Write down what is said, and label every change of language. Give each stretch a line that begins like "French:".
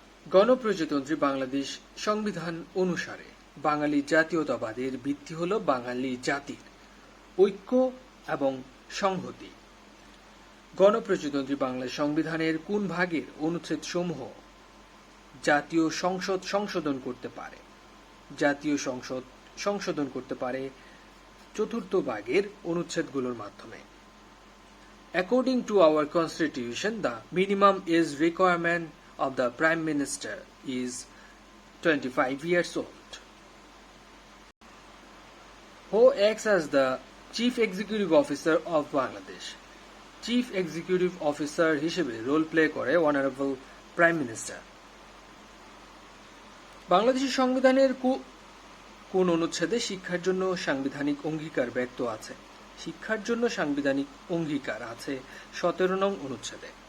Bangla: গণপ্রজাতন্ত্রী বাংলাদেশ সংবিধান অনুসারে বাঙালি জাতীয়তাবাদের ভিত্তি হল বাঙালি জাতির ঐক্য এবং সংহতি। গণপ্রজাতন্ত্রী বাংলাদেশ সংবিধানের কোন ভাগের অনুচ্ছেদ সমূহ জাতীয় সংসদ সংশোধন করতে পারে? জাতীয় সংসদ সংশোধন করতে পারে চতুর্থ ভাগের অনুচ্ছেদগুলোর মাধ্যমে।
English: According to our constitution, the minimum age requirement of the Prime Minister is 25 years old. Who acts as the Chief Executive Officer of Bangladesh? Chief Executive Officer হিসেবে role play করে honourable prime minister.
Bangla: বাংলাদেশের সংবিধানের কোন অনুচ্ছেদে শিক্ষার জন্য সাংবিধানিক অঙ্গীকার ব্যক্ত আছে? শিক্ষার জন্য সাংবিধানিক অঙ্গীকার আছে ১৭ নং অনুচ্ছেদে।